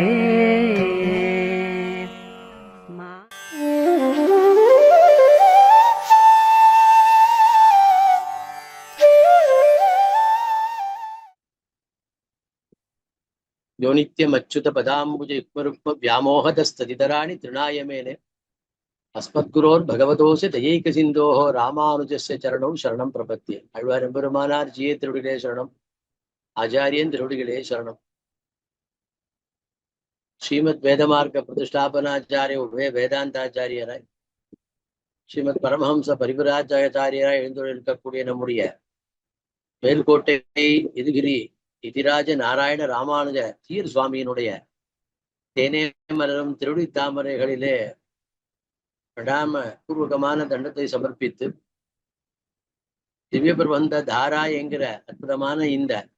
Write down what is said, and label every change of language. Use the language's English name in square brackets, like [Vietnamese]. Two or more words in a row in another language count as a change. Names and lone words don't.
[Sanskrit] यो नित्यमच्युत पदाम्बुज युग्मरुक्म व्यामोहतस्तदितराणि तृणाय मेने अस्मद्गुरोर्भगवतोऽस्य दयैकसिन्धोः रामानुजस्य चरणौ शरणं प्रपद्ये. [Tamil] आழ்வார் எம்பெருமானார் ஜியே திருவடிகளே சரணம். ஆச்சாரியன் திருவடிகளே சரணம். [Sanskrit] श्रीमत् वेदमार्ग प्रतिष्ठापनाचार्य उभय [Tamil] வேதாந்தாச்சாரியராய் [Sanskrit] श्रीमत् परमहंस [Tamil] பரிவிராஜாச்சாரியராய் எழுந்துள்ளிருக்கக்கூடிய நம்முடைய மேல்கோட்டை எதுகிரி இதிராஜ நாராயண ராமானுஜ தீர் சுவாமியினுடைய தேனே மலரும் திருடி தாமரைகளிலே பிரணாம பூர்வகமான தண்டத்தை சமர்ப்பித்து திவ்ய பிரபந்த தாரா என்கிற அற்புதமான இந்த